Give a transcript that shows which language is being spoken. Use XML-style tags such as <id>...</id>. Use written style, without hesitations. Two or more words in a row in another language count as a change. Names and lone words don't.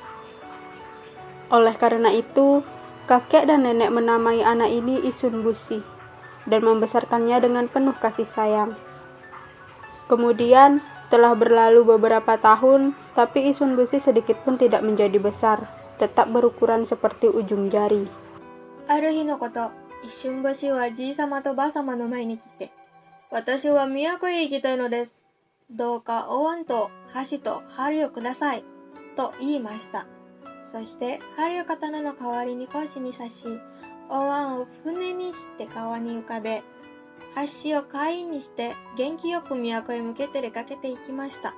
<id>Oleh karena itu, kakek dan nenek menamai anak ini Isshun Boshi dan membesarkannya dengan penuh kasih sayang. Kemudian, telah berlalu beberapa tahun, tapi Isshun Boshi sedikit pun tidak menjadi besar, tetap berukuran seperti ujung jari.</id> <ja>ある日のこと、一瞬星はじいさまとばあさまの前に来て、私は都へ行きたいのです。どうかお椀と箸と針をください。と言いました。そして針を刀の代わりに腰に刺し、お椀を船にして川に浮かべ、箸を貝にして元気よく都へ向けて出かけていきました。</ja>